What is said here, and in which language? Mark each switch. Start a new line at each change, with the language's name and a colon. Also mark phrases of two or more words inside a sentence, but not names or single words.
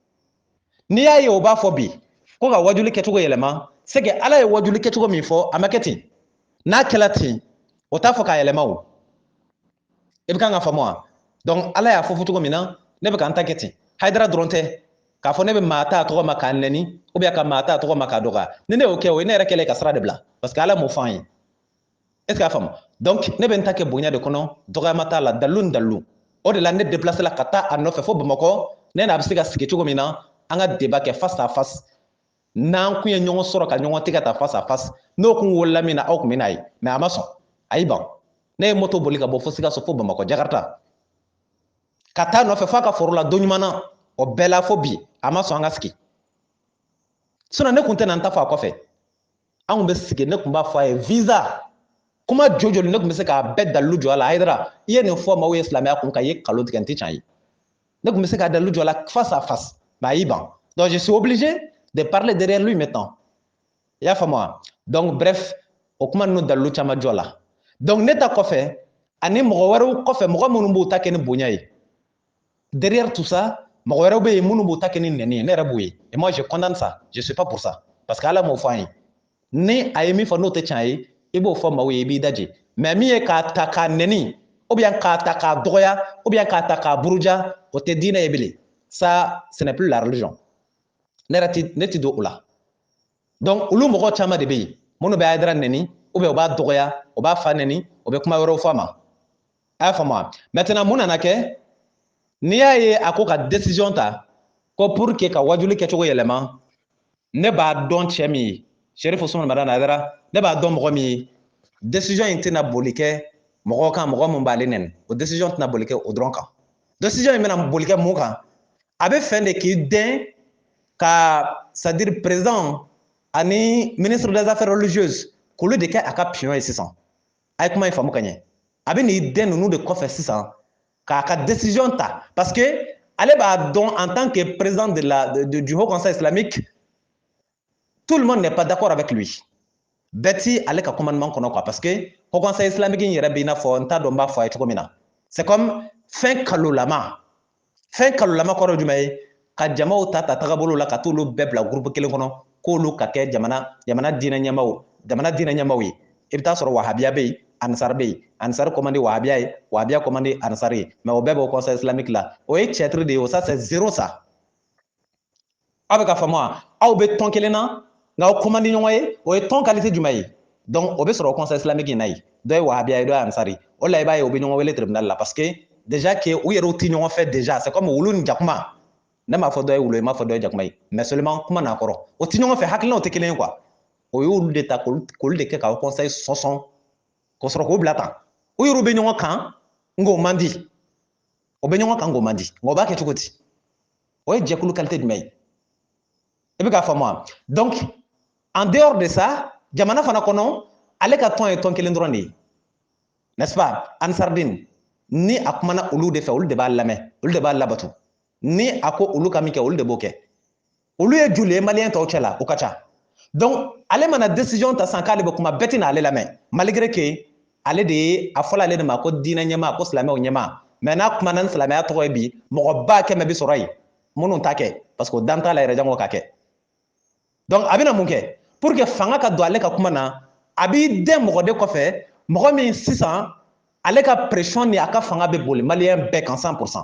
Bambara: n'i y'a ye o b'a fɔ bi ko ka wajulu kɛcogo yɛlɛma
French: c'est que
Bambara: ala ye wajulu kɛcogo min fɔ a ma kɛ ten n'a kɛla ten o t'a fɔ k'a yɛlɛma o i bɛ kan ka faamu wa donc ala y'a fɔ cogo min na ne bɛ k'an ta kɛ ten Hayidara dɔrɔn tɛ k'a fɔ ne bɛ maa ta a tɔgɔ ma k'a nɛni
French: ou bien
Bambara: ka maa ta a tɔgɔ ma k'a dɔgɔya ni ne y'o kɛ o ye ne yɛrɛ kɛlen ka sira de bila
French: parce que
Bambara: ala m'o fɔ an ye
French: est-ce que
Bambara: a faamu donc ne bɛ n ta kɛ bonya de kɔnɔ dɔgɔyama t'a la dalilu ni dalilu o de la ne déplacé la ka taa a nɔfɛ fo Bamakɔ ne n'a bɛ se ka sigi cogo min na an ka débat kɛ
French: face à face
Bambara: n'an kun ye ɲɔgɔn sɔrɔ ka ɲɔgɔn tigɛ ta
French: face à face
Bambara: n'o kun wolola min na aw kun bɛ n'a ye mais a ma sɔn a y'i ban ne ye moto boli ka bɔ fo Sikaso fo Bamakɔ Jakarta ka taa nɔfɛ fo a ka foro la don ɲuman na o bɛɛ la fo bi a ma sɔn an ka sigi sinon ne kun tɛ na n ta fɔ a kɔfɛ an kun bɛ sigi ne kun b'a fɔ a ye visa kuma joli ne kun bɛ se k'a bɛɛ dalilu jɔ a la Hayidara i ye nin fɔ maaw ye silamɛya kun kan i ye nkalon tigɛ n tɛ tiɲɛ ye ne kun bɛ se k'a dalilu jɔ a la
French: face à face
Bambara: mais a y'i ban
French: donc je suis obligé de parler derrière lui maintenant
Bambara: i y'a faamu wa
French: donc bref
Bambara: o kuma ninnu dalilu caman jɔ la donc ne ta kɔfɛ ani mɔgɔ wɛrɛw kɔfɛ mɔgɔ minnu b'u ta kɛ ni bonya ye
French: derrière tout ça
Bambara: mɔgɔ wɛrɛw bɛ yen minnu b'u ta kɛ ni nɛni ye ne yɛrɛ b'o ye
French: et moi je condamne ça je suis pas pour ça parce que
Bambara: ala m'o fɔ an ye ni a ye min fɔ n'o tɛ tiɲɛ ye i b'o fɔ maaw ye i b'i daji mais min ye k'a ta k'a nɛni
French: ou bien
Bambara: k'a ta k'a dɔgɔya
French: ou bien
Bambara: k'a ta k'a buruja o tɛ diinɛ ye bilen
French: ça ce n'est plus la religion
Bambara: ne tɛ don o la donc olu mɔgɔ caman de bɛ yen minnu bɛ Hayidara nɛni ou bien u b'a dɔgɔya u b'a fa nɛni u bɛ kuma wɛrɛw fɔ a ma a y'a faamu wa maintenant mun nana kɛ n'i y'a ye a ko ka décision ta ko
French: pour que
Bambara: ka wajulu kɛcogo yɛlɛma ne b'a dɔn cɛ min ye Sherifu Usumani Madani Hayidara ne b'a dɔn mɔgɔ min ye décision in tɛna boli kɛ mɔgɔ kan mɔgɔ min b'ale nɛni o décision tɛna boli kɛ o dɔrɔn kan décision in bɛna boli kɛ mun kan a bɛ fɛn de k'i dɛn ka
French: c'est à dire président
Bambara: ani
French: ministre des affaires religieuses
Bambara: k'olu de kɛ a ka pion ye sisan a ye kuma in faamu ka ɲɛ a bɛ n'i dɛn ninnu de kɔfɛ sisan k'a ka décision ta
French: parce que
Bambara: ale b'a dɔn
French: en tant que président du Haut Conseil islamique tout le monde n'est pas d'accord avec lui
Bambara: bɛɛ ti ale ka commandement kɔnɔ quoi parce que Haut Conseil islamique in yɛrɛ bɛ i n'a fɔ n t'a dɔn n b'a fɔ a ye cogo min na
French: c'est comme
Bambara: fɛn kalolama kɔrɔ jumɛn ye ka jamaw ta tagabolo la ka t'olu bɛɛ bila groupe kelen kɔnɔ k'olu ka kɛ jamana diinɛ ɲɛmaaw ye i bɛ taa sɔrɔ wahabiya bɛ yen Ansar bɛ yen Ansar commandé wahabiya ye wahabiya commandé Ansar ye mais o bɛɛ b'o conseil islamique la o ye cɛtiri de ye o
French: ça c'est zéro ça
Bambara: aw bɛ ka faamu wa aw bɛ tɔn kelen na nka aw commandé ɲɔgɔn ye o ye tɔn qualité jumɛn ye donc o bɛ sɔrɔ o conseil islamique in na yen dɔ ye wahabiya ye dɔ ye Ansar ye o la i b'a ye o bɛ ɲɔgɔn wele tribunal la
French: parce que déjà que
Bambara: u yɛrɛw tɛ ɲɔgɔn fɛ
French: déjà c'est comme
Bambara: wulu ni jakuma ne m'a fɔ dɔ ye wulu ye n m'a fɔ dɔ ye jakuma ye
French: mais seulement
Bambara: kuma n'a kɔrɔ o tɛ ɲɔgɔn fɛ hakilinaw tɛ kelen ye quoi o y'olu de ta k'olu de kɛ k'aw conseil sɔnsɔn k'o sɔrɔ k'o bila tan u yɛrɛw bɛ ɲɔgɔn kan nk'o man di o bɛ ɲɔgɔn kan nk'o man di nka o b'a kɛ cogo di o ye jɛkulu qualité jumɛn ye i bɛ k'a faamu wa
French: donc en dehors de ça
Bambara: jamana fana kɔnɔ ale ka tɔn ye tɔn kelen dɔrɔn de ye
French: n'est-ce pas
Bambara: Ansardine ni a kumana olu de fɛ olu de b'a lamɛn olu de b'a labato ni a ko olu ka min kɛ olu de b'o kɛ olu ye joli ye maliyɛn tɔw cɛ la o ka ca donc ale mana décision ta san k'ale bɛ kuma bɛɛ tɛna ale lamɛn
French: malgré que
Bambara: ale de ye a fɔla ale de ma ko diinɛ ɲɛmaa ko silamɛw ɲɛmaa mais n'a kumana ni silamɛya tɔgɔ ye bi mɔgɔ ba kɛmɛ bi sɔrɔ yen minnu t'a kɛ parce que o dan t'a la yɛrɛ jango ka kɛ donc a bɛna mun kɛ
French: pour que
Bambara: fanga ka don ale ka kuma na a b'i dɛn mɔgɔ de kɔfɛ mɔgɔ min sisan ale ka pression ni a ka fanga bɛ boli maliyɛn bɛɛ kan 100%.